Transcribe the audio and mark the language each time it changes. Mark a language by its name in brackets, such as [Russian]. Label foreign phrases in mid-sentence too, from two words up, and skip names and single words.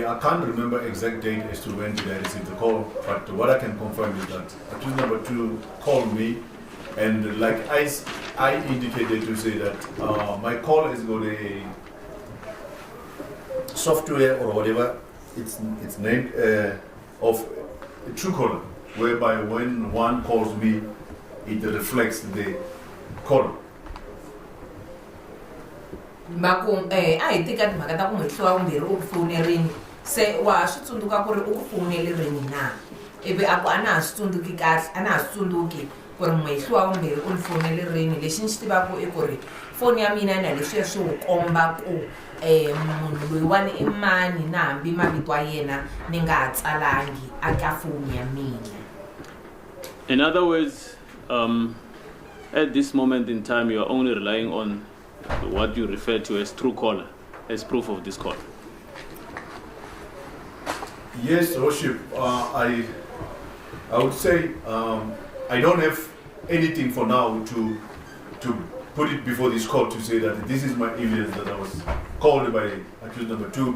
[English] I can't remember exact date as to when did I receive the call, but what I can confirm is that accused number 2 called me, and like I indicated to say that my call has got a software or whatever it's named of Truecaller, whereby when one calls me, it reflects the call. [Tsonga] Mako a hi teka timhaka ta ku muhehli wa vumbirhi u ku fowunerini se wa swi tsundzuka ku ri u ku fowunele rini na ivi a ku a na ha swi tsundzuki kahle a na ha swi tsundzuki ku ri muhehli wa vumbirhi u ni fowunele rini lexi ni xi tivaka i ku ri foni ya mina na leswiya swi wu komba ku munhu loyiwani i mani na hambi mavito ya yena ni nga ha tsalangi aka foni ya mina. [English] In other words, at this moment in time, you are only relying on what you refer to as true caller as proof of this call. Yes, Worship. I would say I don't have anything for now to put it before this court to say that this is my evidence that I was called by accused number 2.